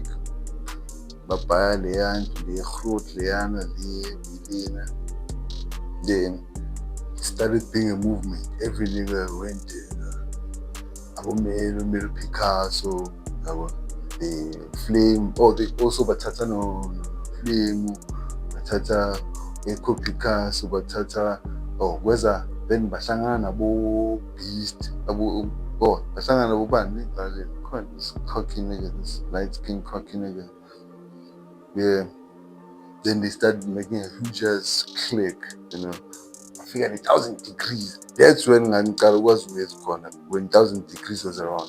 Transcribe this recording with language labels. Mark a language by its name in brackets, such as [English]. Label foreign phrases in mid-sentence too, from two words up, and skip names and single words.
[English] Babaya Leon, the Groot Leana, the then started being a movement. Every nigga went there. Abomelo Picasso, the Flame, they also Batata no Flame, Batata, Eco Picasso, Batata, Weza, then Bashangana Abo Beast, Bashangana Abo Band, this cocky nigga, this light skin cocky nigga. Yeah. Then they started making a huge ass click, I figured 1,000 degrees. That's when Ngankara was with corner. When 1,000 degrees was around.